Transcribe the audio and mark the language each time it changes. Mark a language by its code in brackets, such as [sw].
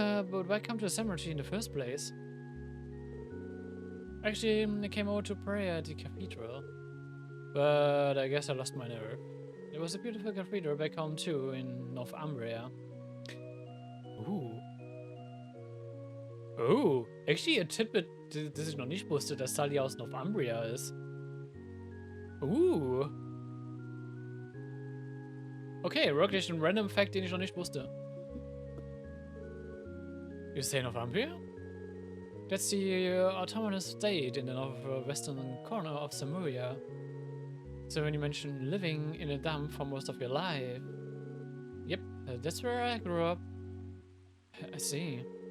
[en] But why come to the cemetery in the first place? Actually, I came over to pray at the cathedral. But I guess I lost my nerve. There was a beautiful cathedral back home too, in Northumbria. Ooh. Oh, actually a tidbit, [de] das ich noch nicht wusste, dass Sully aus Northumbria ist. Okay, wirklich ein random Fact, den ich noch nicht wusste. [en] You say Northumbria? That's the autonomous state in the northwestern corner of Samuria. So when you mention living in a dump for most of your life... Yep, that's where I grew up. I see.